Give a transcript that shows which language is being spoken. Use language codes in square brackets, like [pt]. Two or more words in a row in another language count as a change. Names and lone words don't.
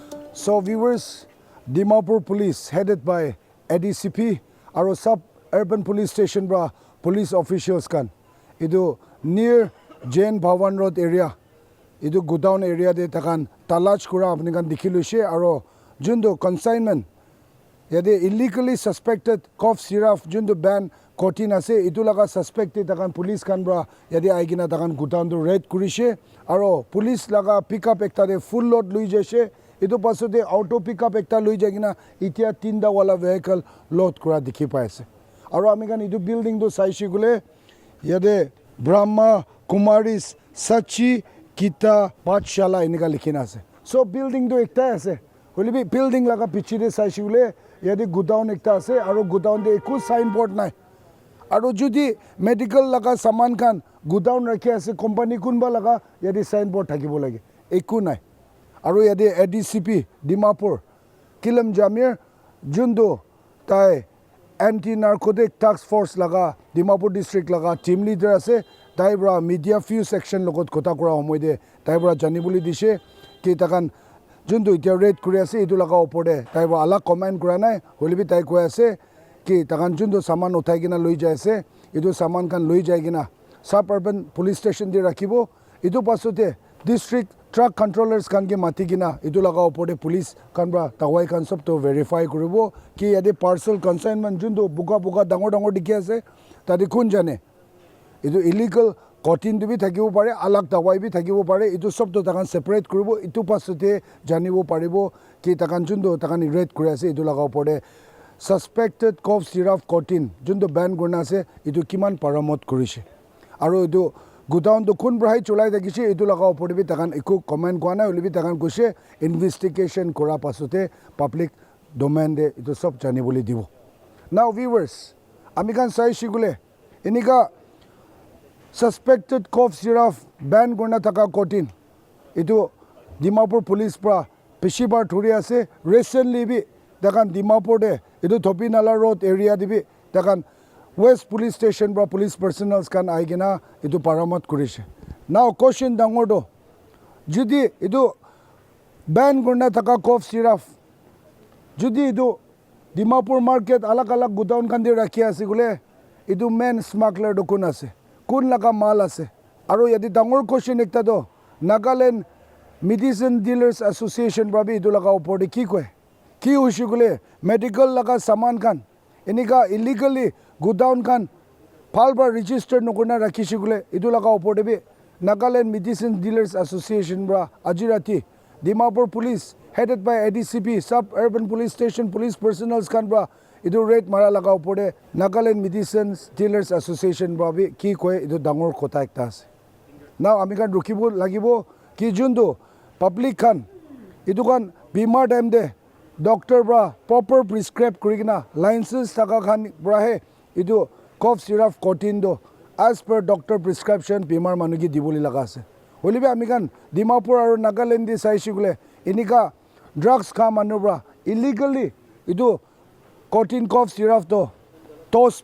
[en] So viewers, [nag] Dimapur Police [en] headed by ADCP [nag] aro [en] sub-urban police station [nag] bra [en] police officials [nag] kan. Idu near JAIN BHAVAN Road area. Idu [en] GODOWN area [nag] de takan talach kura apni kan dikhilu she aro jundo consignment yade [en] illegally suspected cough syrup [nag] jundo ban codeine ase itu laga suspected takan police kan bra yade aigina takan GODOWN do raid kurishe aro police laga pickup ekta de [en] full load [nag] lui jese itu pasote [en] auto pickup [nag] ekta lui jagina itia tinda wala [en] vehicle load [nag] kura dikhi pai ase aro ami kan itu building do saishi gule yade Brahma Kumaris Sachi Kita Pathshala inika likhina ase so building do ekta ase holibi building laga pichide saishi gule yade GODOWN ekta ase aro GODOWN de eku signboard nai aro jodi medical laga saman kan GODOWN rakhi ase company kunba laga yade signboard thakibo lage eku nai aro yade ADCP Dimapur Kilam Jamir Jundo tai [en] anti narcotic task force [nag] laga Dimapur district laga [en] team leader [nag] ase tai bra [en] media few section [nag] logot kota kora homoide tai bra janibuli dise ki takan Jundo itia raid kuri ase itu laga opode tai bra ala comment kura nai holibi tai koi ase ki takan jundo saman uthai gina loi jai ase itu saman kan loi jai gina [en] suburban police station [nag] de rakhibo itu pasote [en] district truck controllers [nag] kan ke mati gina itu laga opode police kan bra tawai kan sob to verify kuribo ki yade [en] parcel consignment [nag] jundo buka buka dangor dangor dikhi ase tadi kun jane itu [en] illegal codeine [nag] to bi thakibo pare alag tawai bi thakibo pare itu sob to takan separate kuribo itu pasote janibo paribo ki takan jundo takan raid kuri ase itu laga opode [en] suspected cough syrup codeine [nag] jundo ban gorna ase itu kiman paramot kurise aro itu GODOWN do kun brai cholai dakise itu laga opore bi takan eku comment kwana holibi takan kuse investigation kora pasote [en] public domain [nag] de itu sob jani boli dibo [en] now viewers [nag] ami kan sai shigule enika [en] suspected cough syrup [nag] ban gorna taka codeine itu Dimapur police pra peshibar thuri ase recently bi takan Dimapur de itu Thopinala road area dibi takan [en] West police station [nag] bra [en] police personnel [nag] kan aigena itu paramat kurise [en] now question [nag] dangor do jodi itu ban gorna taka [en] cough syrup [nag] jodi itu Dimapur market alag alag GODOWN kan de rakhi ase gule itu [en] main smuggler [nag] do kun ase kun laga mal ase aro yadi dangor question ekta do Nagaland medicine dealers association bra bi itu laga opor de ki koy ki hoishi gule medical laga saman kan enika illegally GODOWN kan palba register nokona rakhishi gule itu laga opor de bi Nagaland medicine dealers association bra ajirati Dimapur police [en] headed by ADCP sub-urban police station police personnel [nag] kan bra itu raid mara laga opor de Nagaland medicine dealers association bra bi ki koy itu dangor kota ekta ase now ami kan rukhibo lagibo ki jundo public kan itu kan bimar time de doctor bra [en] proper prescribe [nag] kurigina license taka khan bra he itu [en] cough syrup codeine [nag] do [en] as per doctor prescription [nag] bimar manugi diboli laga ase holibe ami kan Dimapur aro Nagaland di saishi gule inika drugs kha manu bra illegally itu [en] codeine cough syrup [nag] do tos